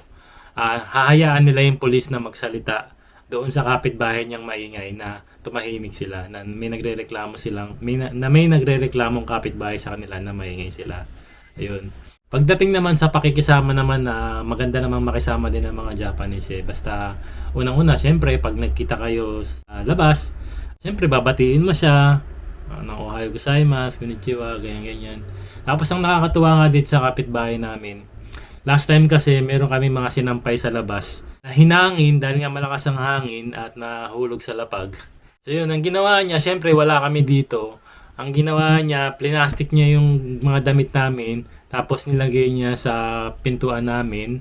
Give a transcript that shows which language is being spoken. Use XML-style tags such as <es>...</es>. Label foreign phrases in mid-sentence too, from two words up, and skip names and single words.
<tl>Hahayaan nila yung pulis na magsalita doon sa kapitbahay niyang maingay na tumahimik sila na may nagrereklamo silang may nagrereklamong kapitbahay sa kanila na maingay sila. Ayun. Pagdating naman sa pakikisama naman na maganda namang makisama din ng mga Japanese eh. Basta unang-una syempre pag nagkita kayo sa labas, syempre babatiin mo siya ng</tl> <ja>おはようございます、こんにちは,</ja> <tl>ganyan-ganyan. Tapos ang nakakatuwa nga dito sa kapitbahay namin,</tl> <en>last time</en> <tl>kasi meron kami mga sinampay sa labas na hinangin dahil nga malakas ang hangin at nahulog sa lapag. So yun, ang ginawa niya, syempre wala kami dito. Ang ginawa niya, plinastic niya yung mga damit namin, tapos nilagay niya sa pintuan namin.</tl>